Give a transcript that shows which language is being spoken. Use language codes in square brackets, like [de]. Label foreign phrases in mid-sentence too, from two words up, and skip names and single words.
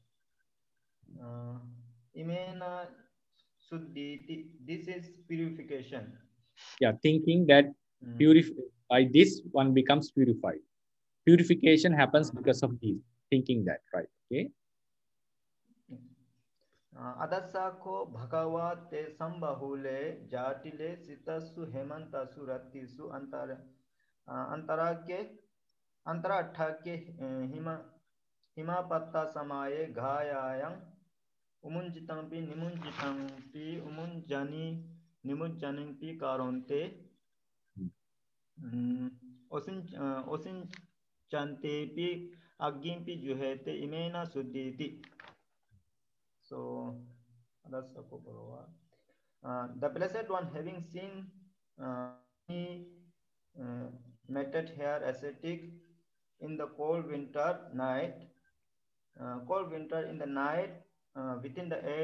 [pi] Imena Suddhiti, [en] this is purification. Yeah, thinking that by this one becomes purified. Purification happens because of this, thinking that, right? Okay. [pi] Adasako bhagavate sambahule jatile sitasu hemantasu ratisu antarathake himapatta samaye ghayayam umunjitampi nimujjanimpi karonte osin chantepi aggimpi juhete imena suddhiti. [en] So that's the Blessed One, having seen matted hair ascetic in the cold winter night, in the night, within the